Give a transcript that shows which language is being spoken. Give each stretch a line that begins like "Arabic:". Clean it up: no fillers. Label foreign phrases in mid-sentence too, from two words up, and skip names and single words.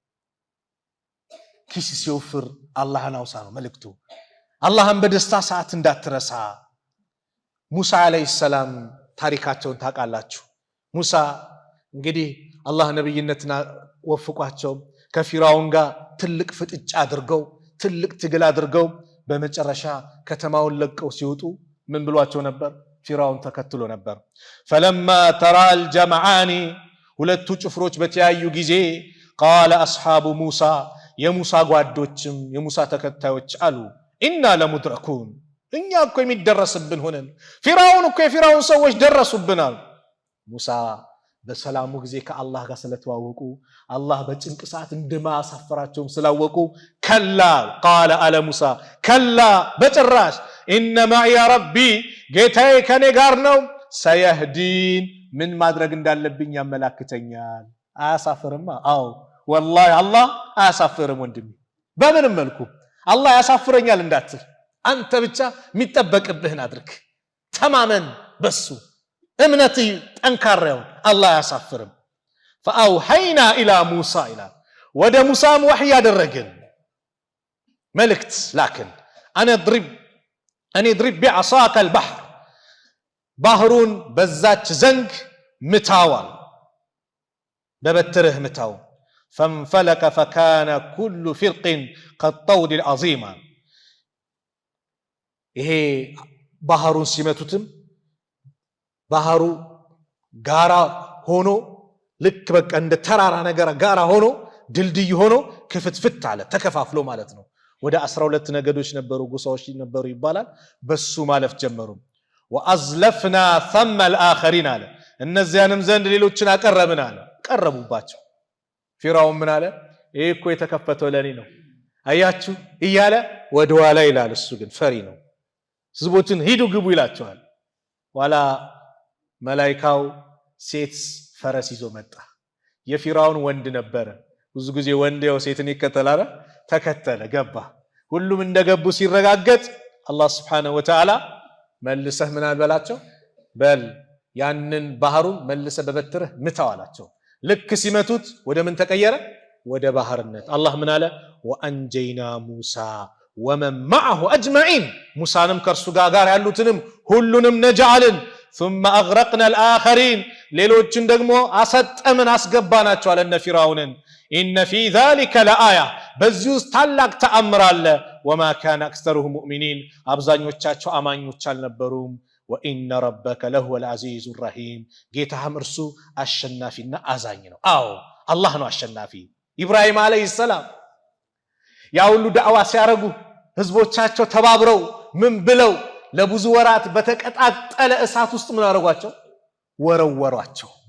Amharic: ኪስ ሲወፍር አላህን አውሳ ነው መልእክቱ አላህን በደስታ ሰዓት እንዳትረሳ ሙሳ
Arabic: عليه السلام
Amharic: ታሪካቸውን ታውቃላችሁ ሙሳ እንግዲህ አላህ ነብይነትና ወፍቋቸው ከፊራውን ጋር ትልቅ ፍጥጫ አድርገው ትልቅ ትግል አድርገው በመጨረሻ ከተማውን ለቀው ሲወጡ ምን ብሏቸው ነበር ፊራውን ተከትሎ ነበር
Arabic: فلما ترى الجمعان
Amharic: ሁለቱ ጭፍሮች በተያዩ ጊዜ
Arabic: قال اصحاب موسى
Amharic: የሙሳ ጓዶችም የሙሳ ተከታዮች አሉ
Arabic: إنا لمدركون
Amharic: እኛ እኮ የሚደረስብን ሆነን ፊራውን እኮ የፊራውን ሰዎች ደረሱብናል ሙሳ በሰላሙ ጊዜ ከአላህ ጋር ስለተዋወቁ አላህ በጭንቅ ሰዓት እንደማያሳፍራቸው ስላወቁ ከላ
Arabic: قال على موسى كلا
Amharic: በጭራሽ
Arabic: ان معي ربي
Amharic: ጌታዬ ከኔ ጋር ነው ሰየህዲን ምን ማድረግ እንዳለብኝ ያመላክተኛል አያሳፍርማ አው والله አላህ አያሳፍርም ወንድሜ በምንም መልኩ አላህ ያሳፍረኛል እንዳትል አንተ ብቻ የሚጠበቅብህን አድርግ ተማመን በሱ እምነትህ ጠንካራው አላህ ያሳፍርም
Arabic: فاوحينا الى موسى الى
Amharic: ወደ ሙሳም ወህይ ያደረግን መልእክት ላክን
Arabic: انا اضرب بعصاك البحر
Amharic: ባህሩን በዛች ዘንግ ምታዋል በበትርህ ምታው
Arabic: فانفلق فكان كل فرق كالطود العظيم
Amharic: ይሄ ባህሩን ሲመቱትም ባህሩ ጋራ ሆኖ ልክ በቃ እንደ ተራራ ነገር ጋራ ሆኖ ድልድይ ሆኖ ክፍትፍት አለ ተከፋፍሎ ማለት ነው ወደ 12 ነገዶች ነበሩ ጎሳዎች ነበሩ ይባላል በሱ ማለፍ ጀመሩ
Arabic: وازلفنا ثم الاخرين
Amharic: አለ እነዚያንም ዘንድ ሌሎችን አቀረብን አለ ቀረቡባቸው ፊራውን ምን አለ ይሄ እኮ የተከፈተው ለኔ ነው አያችሁ እያለ ወደ ኋላ ይላል እሱ ግን ፈሪ ነው ህዝቦችን ሂዱ ግቡ ይላቸዋል ዋላ መላእክታው ሴት ፈረስ ይዞ መጣ የፊራውን ወንድ ነበር ብዙ ጊዜ ወንድ ያው ሴትን ይከተላል ተከተለ ገባ ሁሉም እንደገቡ ሲረጋገጥ አላህ
Arabic: سبحانه وتعالى
Amharic: መልሰህ ምን አልበላቸው በል ያንን ባህሩን መልሰህ በበትርህ ምታዋላቸው ልክ ሲመቱት ወደ ምን ተቀየረ ወደ ባህርነት አላህ ምን አለ
Arabic: وأنجينا موسى ومن معه اجمعين
Amharic: ሙሳንም ከርሱ ጋር ያሉትንም ሁሉንም ነጃልን
Arabic: ثم اغرقنا الاخرين
Amharic: ሌሎችን ደግሞ አሰጠምን አስገባናቸው አለነ ፊራውንን
Arabic: ان في ذلك
Amharic: لآية በዚህ ታላቅ ተአምር አለ
Arabic: وما كان اكثرهم مؤمنين
Amharic: አብዛኞቻቸው አማኞች አልነበሩም
Arabic: وان ربك لهو العزيز الرحيم
Amharic: ጌታህም እርሱ አሸናፊና አዛኝ ነው አዎ አላህ ነው አሸናፊ ኢብራሂም
Arabic: عليه السلام
Amharic: ያ ሁሉ ዳዕዋ ሲያረጉ ህዝቦቻቸው ተባብረው ምን ብለው ለብዙ ወራት በተቀጣጠለ እሳት ውስጥ ምን አረጋቸው ወረወሯቸው